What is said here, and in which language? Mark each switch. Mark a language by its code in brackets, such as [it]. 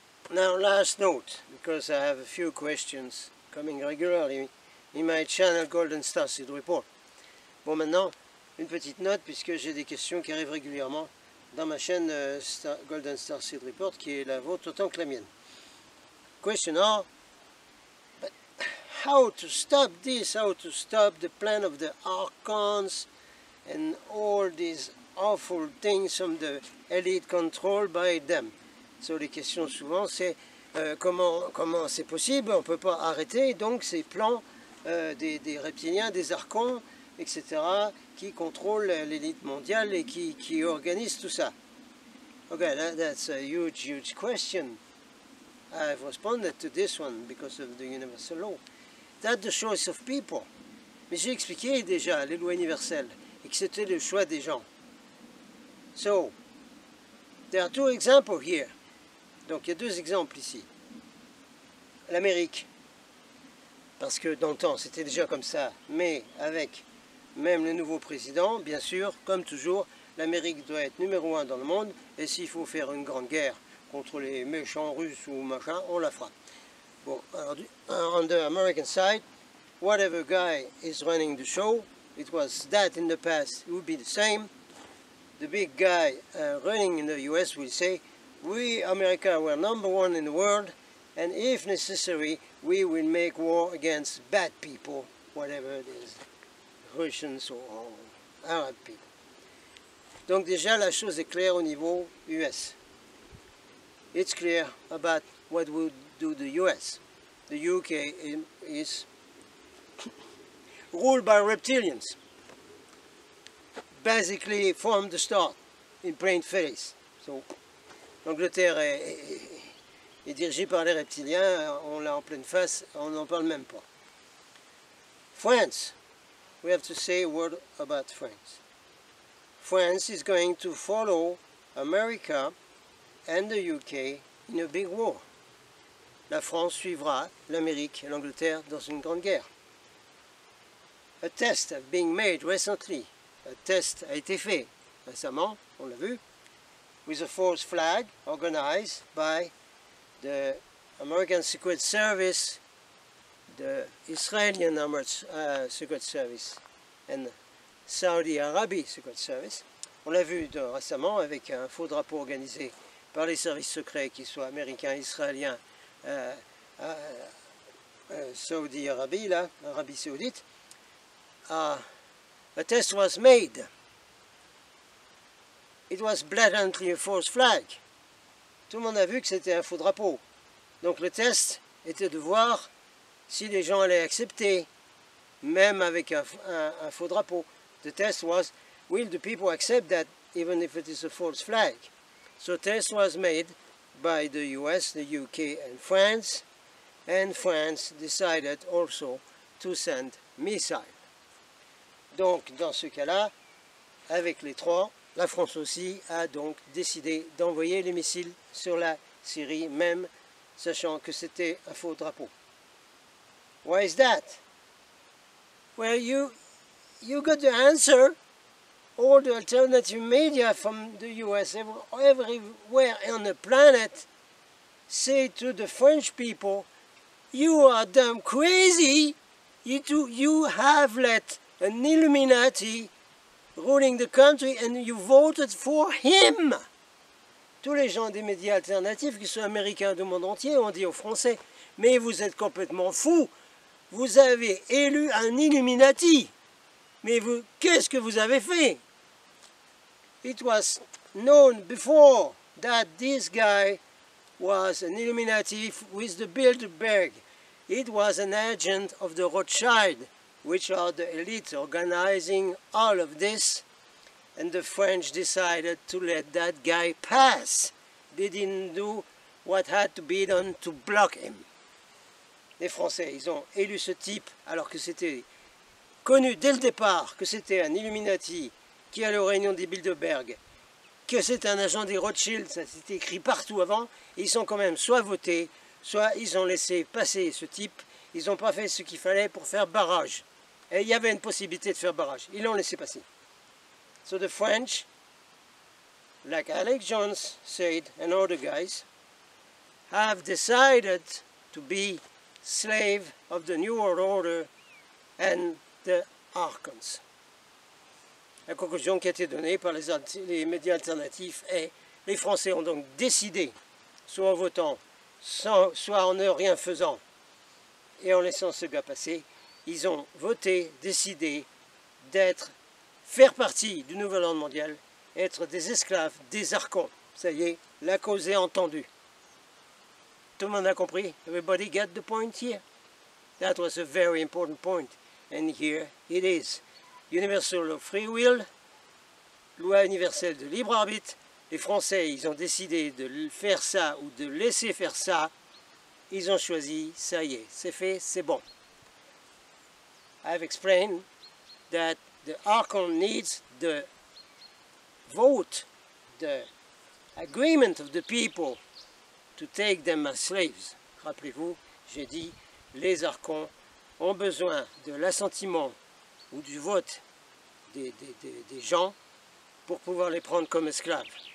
[en] Now last note, because I have a few questions coming regularly in my channel Golden Starseed Report. [fr] Bon, maintenant, une petite note, puisque j'ai des questions qui arrivent régulièrement dans ma chaîne Golden Starseed Report, qui est la vôtre autant que la mienne. [en] Question are, but how to stop this, how to stop the plan of the Archons and all these awful things from the elite controlled by them. So [fr] les questions souvent c'est comment c'est possible, on ne peut pas arrêter donc ces plans des reptiliens, des archons, etc., qui contrôlent l'élite mondiale et qui organisent tout ça. [en] Okay, that's a huge question. I've responded to this one because of the universal law. That's the choice of people. [fr] Mais j'ai expliqué déjà les lois universelles et que c'était le choix des gens. [en] So, there are two examples here. [fr] Donc il y a deux exemples ici. L'Amérique, parce que dans le temps c'était déjà comme ça, mais avec même le nouveau président, bien sûr, comme toujours, l'Amérique doit être numéro 1 dans le monde, et s'il faut faire une grande guerre contre les méchants russes ou machin, on la fera. Bon, alors, [en] on the American side, whatever guy is running the show, it was that in the past, it would be the same. The big guy running in the US will say, we, America, we're number 1 in the world, and if necessary, we will make war against bad people, whatever it is, Russians or Arab people. [fr] Donc déjà, la chose est claire au niveau US. [en] It's clear about what would do the US. The UK is ruled by reptilians, basically from the start, in plain face. [fr] So, l'Angleterre est dirigée par les reptiliens, on l'a en pleine face, on n'en parle même pas. [en] France, we have to say a word about France. France is going to follow America and the UK in a big war. [fr] La France suivra l'Amérique et l'Angleterre dans une grande guerre. [en] A test has been made recently. [fr] Un test a été fait récemment, on l'a vu, [en] with a false flag organized by the American Secret Service, the Israeli Secret Service, and Saudi Arabia Secret Service. [fr] On l'a vu récemment avec un faux drapeau organisé par les services secrets, qu'ils soient américains, israéliens, Saudi Arabie, là, Arabie Saoudite. [en] A test was made. It was blatantly a false flag. [fr] Tout le monde a vu que c'était un faux drapeau. Donc le test était de voir si les gens allaient accepter, même avec un faux drapeau. [en] The test was, will the people accept that even if it is a false flag? So test was made by the US, the UK and France decided also to send missiles. [fr] Donc dans ce cas-là, avec les trois, la France aussi a donc décidé d'envoyer les missiles sur la Syrie, même sachant que c'était un faux drapeau. [en] Why is that? Well, you got the answer. All the alternative media from the US, everywhere on the planet, say to the French people, you are damn crazy. You have let an Illuminati ruling the country and you voted for him. [fr] Tous les gens des médias alternatifs, qui sont américains du monde entier, ont dit aux Français, mais vous êtes complètement fous, vous avez élu un Illuminati. Mais vous, qu'est-ce que vous avez fait? [en] It was known before that this guy was an Illuminati with the Bilderberg. It was an agent of the Rothschild, which are the elites organizing all of this. And the French decided to let that guy pass. They didn't do what had to be done to block him. [fr] Les Français, ils ont élu ce type alors que c'était connu dès le départ que c'était un Illuminati qui allait aux réunions des Bilderberg, que c'est un agent des Rothschild, ça s'était écrit partout avant, et ils sont quand même soit votés, soit ils ont laissé passer ce type, ils n'ont pas fait ce qu'il fallait pour faire barrage. Et il y avait une possibilité de faire barrage, ils l'ont laissé passer. [en] So the French, like Alex Jones said and other guys, have decided to be slave of the New World Order and the Archons. [fr] La conclusion qui a été donnée par les médias alternatifs est les Français ont donc décidé, soit en votant, soit en ne rien faisant et en laissant ce gars passer, ils ont voté, décidé faire partie du nouvel ordre mondial, être des esclaves, des archons. Ça y est, la cause est entendue. Tout le monde a compris? [en] Everybody get the point here? That was a very important point. And here it is. Universal law of free will, [fr] loi universelle de libre arbitre. Les Français, ils ont décidé de faire ça ou de laisser faire ça. Ils ont choisi, ça y est, c'est fait, c'est bon. [en] I've explained that the Archon needs the vote, the agreement of the people to take them as slaves. [fr] Rappelez-vous, j'ai dit, les Archons ont besoin de l'assentiment ou du vote des gens pour pouvoir les prendre comme esclaves.